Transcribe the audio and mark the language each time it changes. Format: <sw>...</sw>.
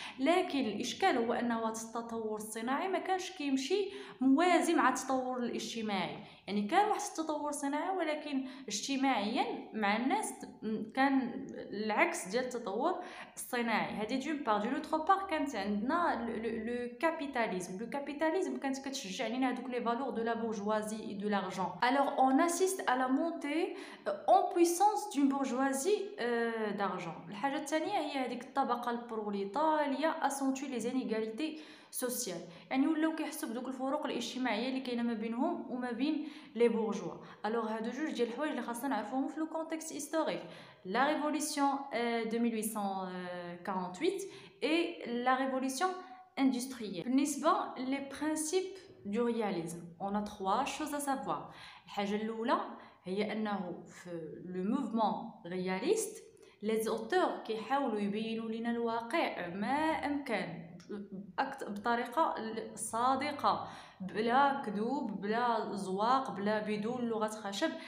<ar>لكن الاشكال هو ان هذا التطور الصناعي ما كانش كيمشي موازي مع التطور الاجتماعي. يعني كان واحد التطور صناعي ولكن اجتماعيا مع الناس كان العكس ديال التطور الصناعي. هذه</ar> <fr>دون بار دون اوتر بار كانت عندنا لو كابيتاليزم كانت كتشجع علينا هذوك لي فالور دو لا بورجوازي اي دو لارجون. alors on assiste à la montée en puissance d'une bourgeoisie d'argent.</fr> <ar>الحاجه الثانيه هي هذيك الطبقه البروليتاريه</ar> <fr>اسونتي لي انيغاليتي سوسيال،</fr> <ar>يعني ولاو كيحسوا بدوك الفروق الاجتماعيه اللي كاينه ما بينهم وما بين</ar> <fr>لي بورجوا.</fr> <ar>الوغ هادو جوج ديال الحوايج اللي خاصنا نعرفوهم في</ar> <fr>لو كونتكست هيستوريك، لا ريفولوسيون de 1848 et la révolution industrielle.</fr> <ar>بالنسبه</ar> <fr>les principes du réalisme, on a trois choses à savoir.</fr> <ar>الحاجه الاولى هي انه في</ar> <fr>لو موفمون رياليست les auteurs</fr> <ar>كيحاولوا يبينوا لنا الواقع ما امكن بطريقه صادقه، بلا كذوب، بلا زواق، بدون لغه خشب.</ar>